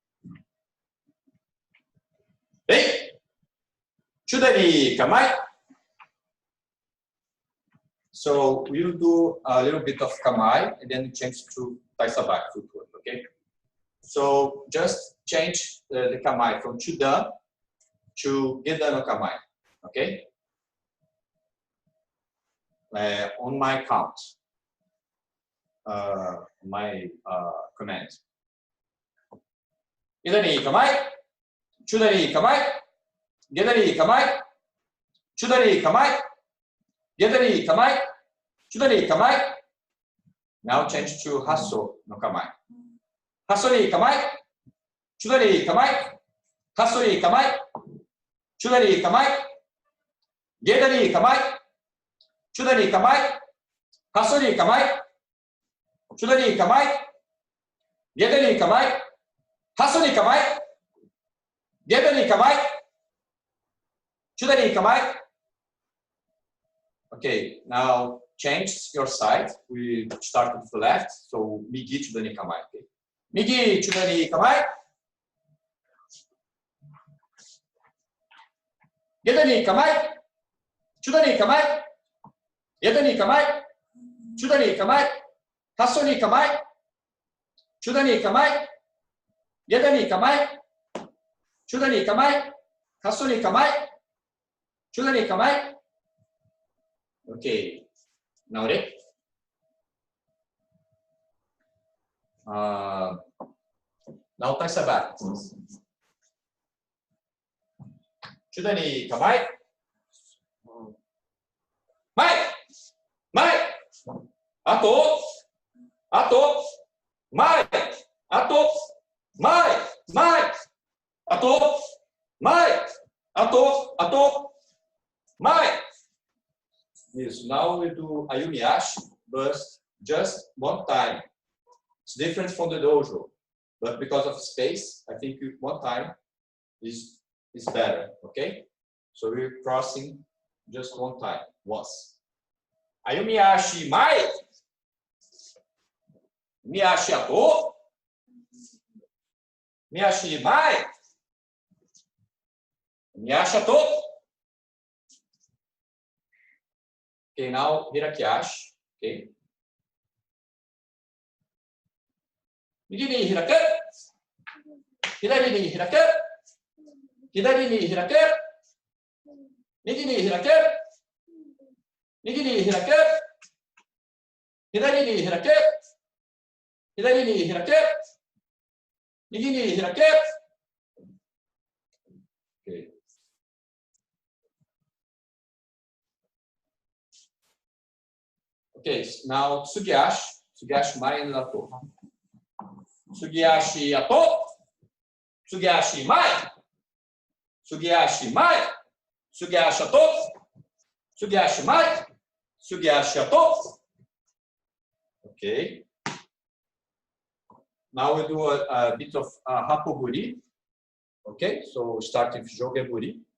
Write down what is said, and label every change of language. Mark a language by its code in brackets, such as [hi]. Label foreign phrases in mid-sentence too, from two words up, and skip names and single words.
[ja] Hey! 中段に、構え. [en] So, we'll do a little bit of kamai and then change to taisabaki footwork, okay? So, just change the kamai from chudan to [ja] 下段の構え, [en] okay? On my count, my command. [ja] 下段に構え、中段に構え、下段に構え、中段に構え、下段に構え、中段に構え, gedani kamai, chudari kamai. [en] Now change to [ja] 八相の構え. 八相に構え、中段に構え、八相に構え、中段に構え、下段に構え、中段に構え、八相に構え、中段に構え、下段に構え、八相に構え、下段に構え、中段に構え, gedani kamai, chudari kamai, hassori kamai, chudari kamai, gedani kamai, hassori kamai, gedani kamai, chudari kamai. [en] Okay, now change your side. We start with the left, so [ja] 右中段に構え. [en] Okay? [ja] 右中段に構え。下段に構え. 中段に構え。下段に構え. 中段に構え。八相に構え。中段に構え. 下段に構え。中段に構え. 八相に構え。中段に構え. [en] Okay, now ready? Now taisabaki. [ja] 中段に構え. 前！前! 後！後! 前！後！前！前! 後！前！後！後! 前! [en] Yes, now we do Ayumiyashi, but just one time. It's different from the dojo, but because of space, I think one time is better, okay? So we're crossing just one time, once. [ja] 歩み足前！足後！足前. 足後. [en] Okay, now hirakiashi. Okay. [ja] 右に開く. 左に開く。左に開く. 右に開く。右に開く. 左に開く。左に開く. 右に開く. Okay. [en] Okay, now tsugiashi. [ja] 継ぎ足前の後。継ぎ足後. 継ぎ足前。継ぎ足前. 継ぎ足後。継ぎ足前. 継ぎ足後. [en] Okay. Now we do a bit of hapoguri. Okay, so start with jogeburi.